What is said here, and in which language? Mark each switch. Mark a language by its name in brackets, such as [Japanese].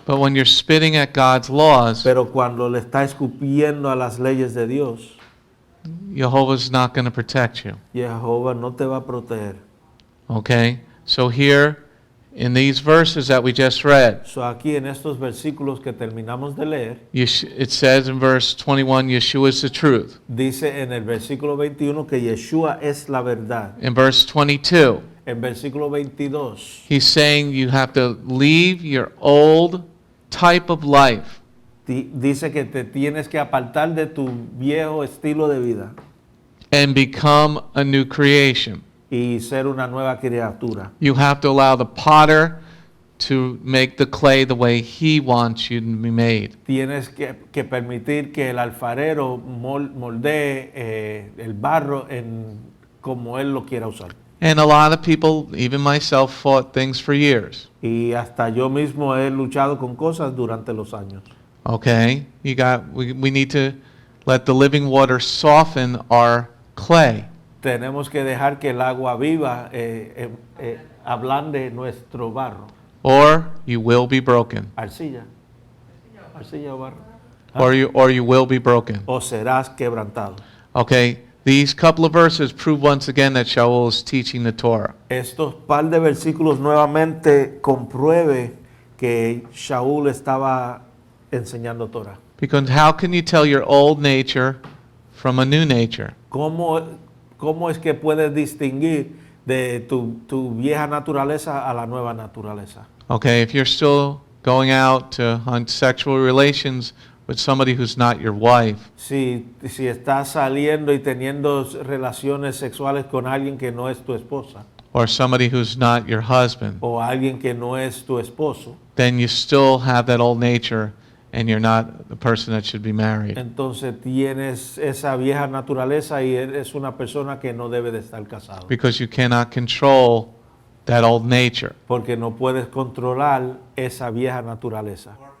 [English] but when you're spitting at God's laws, [Spanish] pero cuando le está escupiendo a las leyes de Dios, [English] Jehovah's not going to protect you. [Spanish] Jehová no te va a proteger. [English] Okay? So here, in these verses that we just read, [Spanish] So aquí en estos versículos que terminamos de leer, [English] it says in verse 21, Yeshua is the truth. [Spanish] dice en el versículo 21 que Yeshua es la verdad. [English] In verse 22, [Spanish] En versículo 22 [English] he's saying you have to leave your old type of life [Spanish] dice que te tienes que apartar de tu viejo estilo de vida [English] and become a new creation. [Spanish] y ser una nueva criatura. [English] You have to allow the potter to make the clay the way he wants you to be made. [Spanish] Tienes que permitir que el alfarero moldee el barro en como él lo quiera usar. [English] And a lot of people, even myself, fought things for years. [Spanish] Y hasta yo mismo he luchado con cosas durante los años. [English] Okay? We need to let the living water soften our clay. [Spanish] Tenemos que dejar que el agua viva ablande nuestro barro. [English] Or you will be broken. [Spanish] Arcilla o barro. [English] Or you will be broken. [Spanish] O serás quebrantado. [English] Okay? These couple of verses prove once again that Sha'ul is teaching the Torah. [Spanish] Estos par de versículos nuevamente compruebe que Sha'ul estaba enseñando Torah. [English] Because how can you tell your old nature from a new nature? [Spanish] ¿Cómo es que puedes distinguir de tu vieja naturaleza a la nueva naturaleza? [English] Okay, if you're still going out to hunt sexual relations with somebody who's not your wife, [Spanish] Si estás saliendo y teniendo relaciones sexuales con alguien que no es tu esposa [English] or somebody who's not your husband, [Spanish] o alguien que no es tu esposo, [English] then you still have that old nature and you're not the person that should be married. [Spanish] entonces tienes esa vieja naturaleza y eres una persona que no debe de estar casado. [English] Because you cannot control that old nature. [Spanish] Porque no puedes controlar esa vieja naturaleza.